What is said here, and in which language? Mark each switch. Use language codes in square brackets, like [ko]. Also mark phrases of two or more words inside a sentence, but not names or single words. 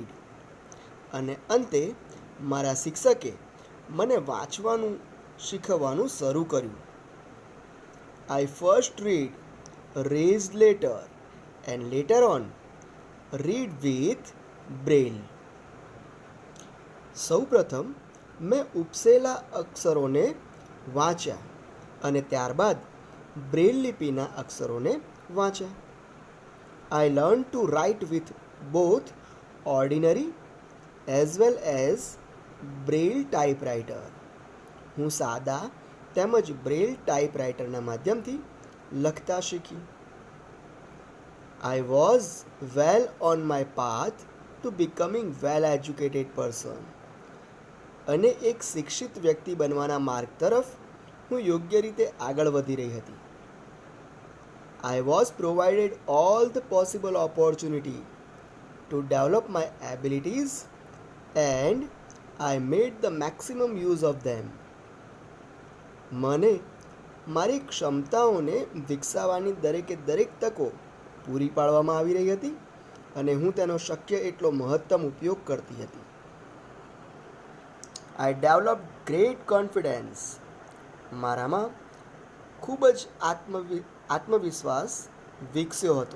[gu] અને અંતે મારા શિક્ષકે મને વાંચવાનું શીખવવાનું શરૂ કર્યું. [en] I first read raised letter and later on read with braille. [gu] સૌપ્રથમ મેં ઉપસેલા અક્ષરોને વાંચ્યા અને ત્યારબાદ બ્રેલ લિપિના અક્ષરોને વાંચ્યા. [en] I learned to write with both ordinary as well as braille typewriter. [gu] હું સાદા તેમજ બ્રેલ ટાઈપરાઇટરના માધ્યમથી લખતા શીખી. [en] I was well on my path to becoming well educated person. [gu] અને એક શિક્ષિત વ્યક્તિ બનવાના માર્ગ તરફ હું યોગ્ય રીતે આગળ વધી રહી હતી. [en] I was provided all the possible opportunity to develop my abilities and I made the maximum use of them. [gu] મને મારી ક્ષમતાઓને વિકસાવવાની દરેકે દરેક તકો પૂરી પાડવામાં આવી રહી હતી અને હું તેનો શક્ય એટલો મહત્તમ ઉપયોગ કરતી હતી. [en] I develop great confidence. [gu] મારામાં ખૂબ જ આત્મવિશ્વાસ વિકસ્યો હતો.